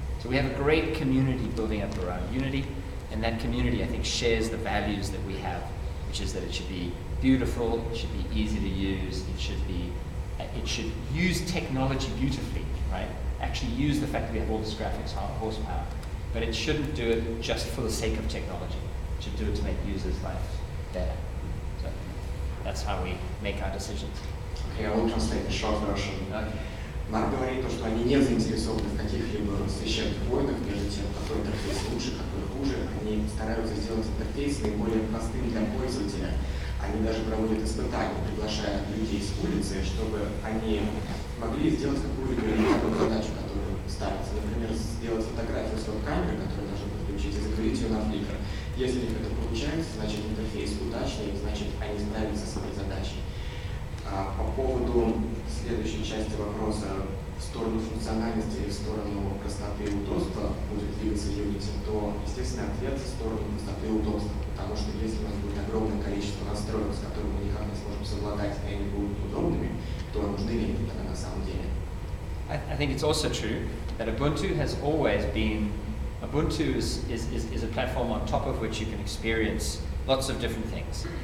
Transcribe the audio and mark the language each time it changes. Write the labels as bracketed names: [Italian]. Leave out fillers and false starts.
[English] So we have a great community building up around Unity, and that community I think shares the values that we have, which is that it should be beautiful, it should be easy to use, it should use technology beautifully, right? Actually use the fact that we have all this graphics horsepower. But it shouldn't do it just for the sake of technology. It should do it to make users' life better. So that's how we make our decisions. Okay, I will translate the short version. Okay. [Russian] Марк говорит, что они не заинтересованы в каких-либо священных войнах между тем, какой интерфейс лучше, какой хуже. Они стараются сделать интерфейс наиболее простым для пользователя. Они даже проводят испытания, приглашая людей с улицы, чтобы они могли сделать какую-либо элементарную задачу, которую ставится. Например, сделать фотографию с веб-камеры, которую должны подключить, и загрузить ее на Flickr. Если у них это получается, значит интерфейс удачный, значит они справились со своей задачей. По поводу следующей части вопроса, в сторону функциональности или в сторону простоты и удобства будет двигаться Unity, то, естественно, ответ в сторону простоты и удобства. Потому что если у нас будет огромное количество настроек, с которыми мы никак не сможем совладать, и они будут удобными, то нужны ли они тогда на самом деле? [English] I think it's also true that Ubuntu has always been, Ubuntu is a platform on top of which you can experience lots of different things.